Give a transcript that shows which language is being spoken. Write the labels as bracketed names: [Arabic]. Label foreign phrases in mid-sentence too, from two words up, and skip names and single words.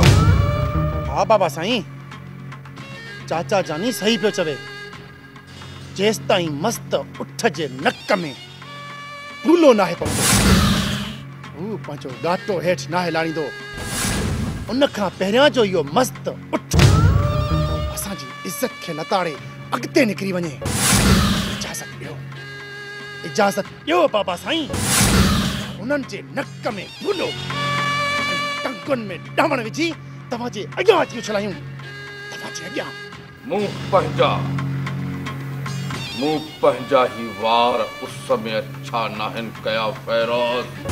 [Sindhi] हा बाबा साईं चाचा जानी सही पियो चवे जेसि ताईं मस्त उठ जे नक में फूलो नाहे पवंदो हू पंहिंजो ॾाटो हेठि नाहे लाणींदो उन खां पहिरियां जो इहो मस्त उठ इज्जत के लताड़े अगते निकरी वने। इजाजत ॾियो बाबा साईं। उन्हनि जे नक में भूलो टंगुनि में डावण विझी तव्हां जे अॻियां अची उछलायूं। तव्हां जे अॻियां मूं पंहिंजा ही वार उस में अच्छा नाहिन कया फैरोज।